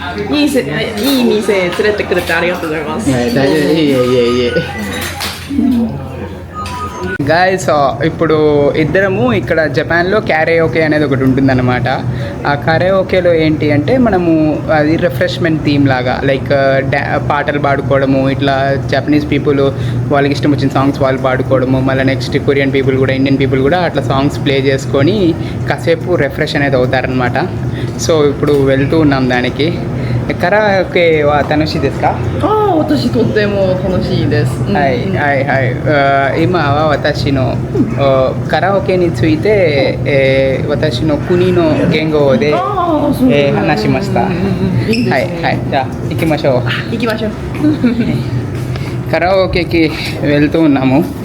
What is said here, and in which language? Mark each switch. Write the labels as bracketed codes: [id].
[ja] いい店連れてくれてありがとうございます。大丈夫、いえ。 [te] guys, ఇప్పుడు ఇద్దరము ఇక్కడ జపాన్లో క్యారేఓకే అనేది ఒకటి ఉంటుందన్నమాట. ఆ క్యారేఓకేలో ఏంటి అంటే మనము అది రిఫ్రెష్మెంట్ థీమ్ లాగా, లైక్ పాటలు పాడుకోవడము, ఇట్లా జపనీస్ పీపుల్ వాళ్ళకి ఇష్టం వచ్చిన సాంగ్స్ వాళ్ళు పాడుకోవడము, మళ్ళీ నెక్స్ట్ కొరియన్ పీపుల్ కూడా, ఇండియన్ పీపుల్ కూడా అట్లా సాంగ్స్ ప్లే చేసుకొని కాసేపు రిఫ్రెష్ అనేది అవుతారనమాట. సో ఇప్పుడు వెళ్తూ ఉన్నాం దానికి. [ja] కరాఓకే వా తనుషిですか？私とっても楽しいです。はい。今は私のカラオケについて、私の国の言語で話しました。はい。じゃあ行きましょう。行きましょう。 [te] カラオケకి వెళ్తూ ఉన్నాము.